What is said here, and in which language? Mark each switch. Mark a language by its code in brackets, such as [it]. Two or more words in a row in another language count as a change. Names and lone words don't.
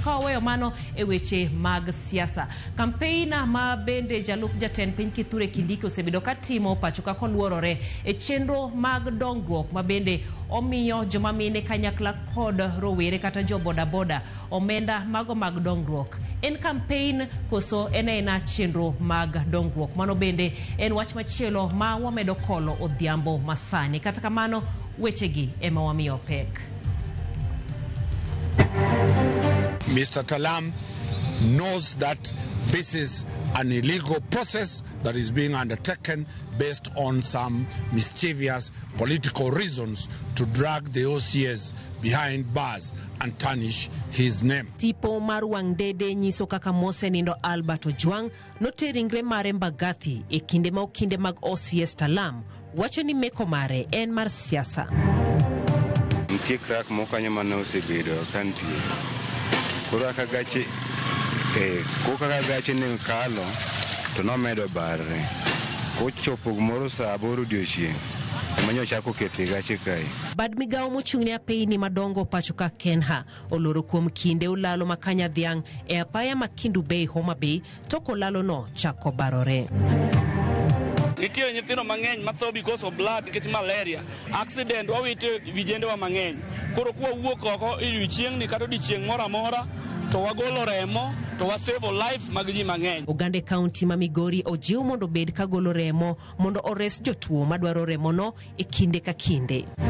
[luo] Ka waweyo mano e weche mag siasa, kampeina ma bende jalup jatend piny Kithure Kindiki osebedo katimo pacho ka koluorore e chenro mag dongruok ma bende omiyo joma mine kanyakla kod rowere kata jo boda boda omenda mago mag dongruok. En kampein koso ena chenro mag dongruok? Mano bende en wach machielo ma wamedo kolo odhiambo masani. Kata kamano wechegi ema wamiyo pek. [en] Mr. Talam knows that this is an illegal process that is being undertaken based on some mischievous political reasons to drag the OCS behind bars and tarnish his name. [luo] Tipo mar wang' dede nyiso kaka mose nindo Albert Ojwang' noteringre mare Mbagathi e kinde ma okinde mag OCS Talam wacho ni meko mare en mar siasa. Nitie krak mokanyo mane osebedo kantie. Koro aka gache ne kalo to nomedo barre. Kochopo gimoro saa 8 odiechieng' manyo chako kete gache kae. Bad migawo mochung'ne apeyni madongo pacho ka Kenha oloro kuom kinde olalo makanya dhiang' e apaya ma Kindu Bay Homa Bay toko lalo no chako barore. Nitie nyithindo mang'eny matho [en] because of blood [luo] nikech malaria, accident, wawite vijende wa mang'eny. Koro kuwa wuok oko odiechieng' ni kata odiechieng' moro amora to wagolo remo to wasave life mag ji mang'eny. Ogande County ma Migori ojiw mondo bed ka golo remo mondo ores jotuo madwaro remo no e kinde ka kinde.